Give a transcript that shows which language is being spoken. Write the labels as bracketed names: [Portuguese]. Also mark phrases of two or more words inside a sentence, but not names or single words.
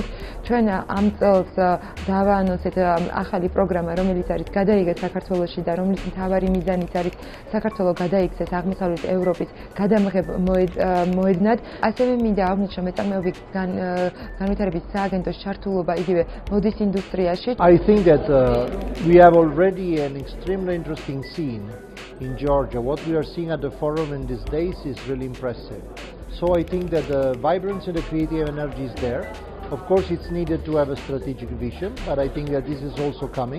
[Georgian] ჩვენ ამ წელს დავაანონსეთ ახალი პროგრამა, რომელიც არის გადაიღეს საქართველოში და რომლის მთავარი მიზანიც არის საქართველო გადაიქცეს აღმოსავლეთ ევროპის გადამღებ-მოედნად. ასევე მინდა აღვნიშნო მეწარმეობის განვითარების სააგენტოს ჩართულობა იგივე მოდის ინდუსტრიაში. [English] I think that we have already an extremely interesting scene in Georgia. What we are seeing at the forum in these days is really impressive. So I think that the vibrancy and the creative energy is there. Of course, it's needed to have a strategic vision, but I think that this is also coming.